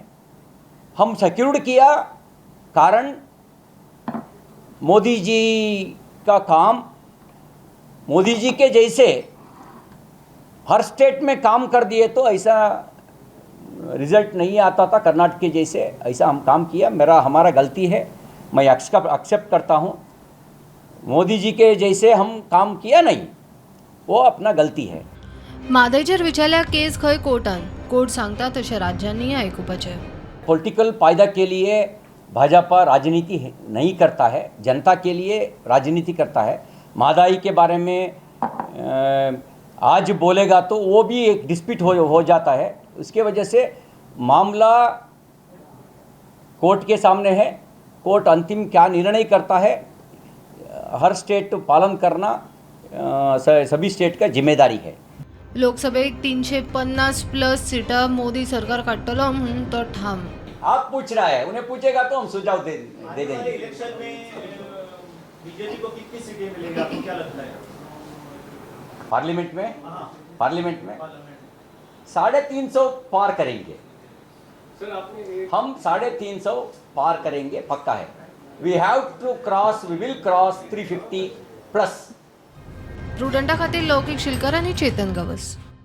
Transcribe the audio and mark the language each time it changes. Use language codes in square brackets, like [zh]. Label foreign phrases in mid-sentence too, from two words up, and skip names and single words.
[hi] हम सिक्योर्ड किया, कारण मोदी जी का काम, मोदी जी के जैसे हर स्टेट में काम कर दिए तो ऐसा रिजल्ट नहीं आता था कर्नाटक के जैसे, ऐसा हम काम किया। हमारा गलती है, मैं एक्सेप्ट करता हूँ। मोदी जी के जैसे हम काम किया नहीं, वो अपना गलती है। [kok] मादेजर विचारल्या केस खंय कोर्ट सांगता तशें राज्यांनी आयकुपाचें। [hi] पॉलिटिकल फायदा के लिए भाजपा राजनीति नहीं करता है, जनता के लिए राजनीति करता है। महंगाई के बारे में आज बोलेगा तो वो भी एक डिस्प्यूट हो जाता है। उसके वजह से मामला कोर्ट के सामने है, कोर्ट अंतिम क्या निर्णय करता है, हर स्टेट पालन करना सभी स्टेट का जिम्मेदारी है। [kok] लोकसभेत 350+ सीटा मोदी सरकार काढतलो म्हणून तो ठाम। [hi] आप पूछ रहा है, उन्हें पूछेगा तो हम सुझाव दे देंगे। इलेक्शन में बीजेपी को कितनी सीटें मिलेंगी, आपको क्या लगता है? पार्लियामेंट में पार्लियामेंट 350 पार करेंगे। सर आपने हम 350 पार करेंगे, पक्का है। [en] We will cross 350+. [kok] प्रुडंटा खातीर लौकिक शिलकर आणि चेतन गवस।